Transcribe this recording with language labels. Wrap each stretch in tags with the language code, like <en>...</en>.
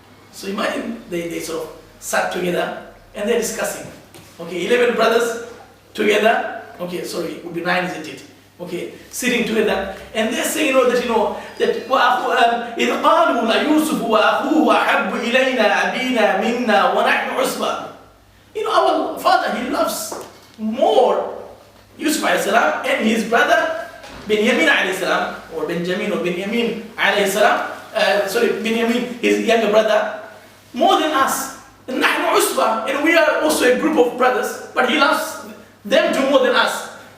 <en>So imagine they sort of sat together and they're discussing. Okay, 11 brothers together. Okay, sorry, it would be 9, isn't it? Okay, sitting together, and they're saying, that</en> <ar>إِذْ قَالُوا لَيُوسُفُ وَأَخُوهُ أَحَبُّ إِلَيْنَا أَبِينَا مِنَّا وَنَحْنُ عُصْبَةٌ.</ar> <en>Our father, he loves more Yusuf alayhi salam and his brother Benjamin alayhi salam, or Benjamin or Benjamin alayhi salam, Benjamin, his younger brother, more than us. And</en> <ar>نَحْنُ عُصْبَةٌ,</ar> <en>and we are also a group of brothers, but he loves them too more than us.</en>